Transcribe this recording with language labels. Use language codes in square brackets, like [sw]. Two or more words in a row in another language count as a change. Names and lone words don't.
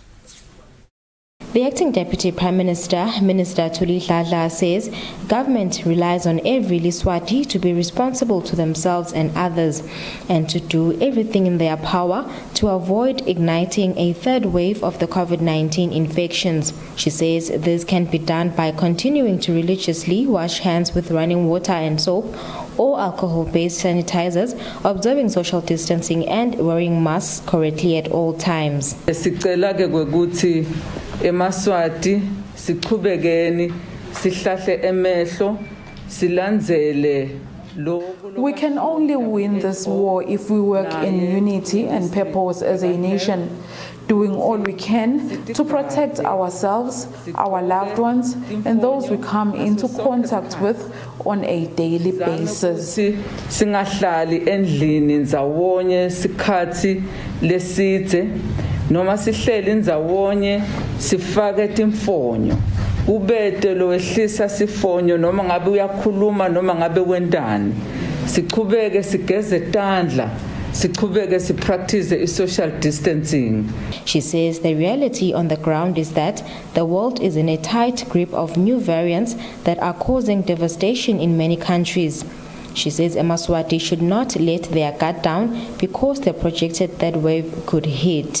[en] The acting Deputy Prime Minister, Minister Thuli Dladla, says government relies on every Liswati to be responsible to themselves and others and to do everything in their power to avoid igniting a third wave of the COVID-19 infections. She says this can be done by continuing to religiously wash hands with running water and soap or alcohol-based sanitizers, observing social distancing and wearing masks correctly at all times. [ss] eMaswati siqhubekeni sihlahle emehlo silandzele. [en] We can only win this war if we work in unity and purpose as a nation, doing all we can to protect ourselves, our loved ones, and those we come into contact with on a daily basis. [ss] Singahlali endlini ndzawonye sikhathi lesidze noma sihleli ndzawonye sifake timfonyo ubete lo wehlisa sifonyo noma ngabe uyakhuluma noma ngabe wendani siqhubeke sigeze tandla siqhubeke sipractice [en] social distancing. She says the reality on the ground is that the world is in a tight grip of new variants that are causing devastation in many countries. She says eMaswati should not let their guard down because the projected third wave could hit.